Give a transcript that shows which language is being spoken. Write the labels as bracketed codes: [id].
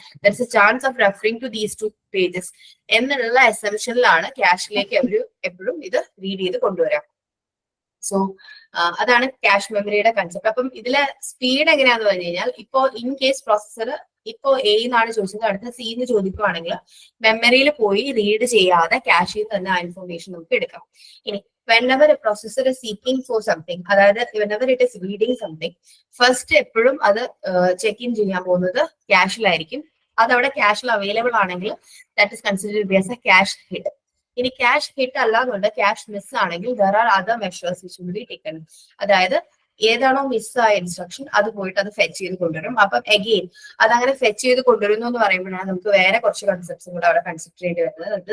[en] there's a chance of referring to these 2 pages [ml] എന്നുള്ള എസംഷനിലാണ് ക്യാഷിലേക്ക് എപ്പോഴും ഇത് റീഡ് ചെയ്ത് കൊണ്ടുവരാം. സോ അതാണ് ക്യാഷ് മെമ്മറിയുടെ കൺസെപ്റ്റ്. അപ്പം ഇതിലെ സ്പീഡ് എങ്ങനെയാന്ന് പറഞ്ഞു കഴിഞ്ഞാൽ, ഇപ്പോ ഇൻ കേസ് പ്രോസസർ ഇപ്പോ A എന്നാണ് ചോദിച്ചത്, അടുത്ത C എന്ന് ചോദിക്കുവാണെങ്കിൽ മെമ്മറിയിൽ പോയി റീഡ് ചെയ്യാതെ ക്യാഷിൽ തന്നെ ആ ഇൻഫർമേഷൻ നമുക്ക് എടുക്കാം. ഇനി [en] whenever a processor is seeking for something, അതായത് whenever it is reading something, [ml] first എപ്പോഴും അത് ചെക്ക് ഇൻ ചെയ്യാൻ പോകുന്നത് ക്യാഷിലായിരിക്കും. അതവിടെ ക്യാഷിൽ അവൈലബിൾ ആണെങ്കിൽ [en] That is considered as a cache hit. [ml] ഇനി ക്യാഷ് ഹിറ്റ് അല്ലാന്നുണ്ട് ക്യാഷ് മിസ് ആണെങ്കിൽ [en] There are other measures which will be taken. [ml] അതായത് ഏതാണോ മിസ്സായ ഇൻസ്ട്രക്ഷൻ അത് പോയിട്ട് അത് ഫെച്ച് ചെയ്ത് കൊണ്ടുവരും. അപ്പം അഗെയിൻ അതങ്ങനെ ഫെച്ച് ചെയ്ത് കൊണ്ടുവരുന്നു എന്ന് പറയുമ്പോഴാണ് നമുക്ക് വേറെ കുറച്ച് കൺസെപ്റ്റ്സും കൂടെ അവിടെ കൺസിഡർ ചെയ്യേണ്ടി വരുന്നത്.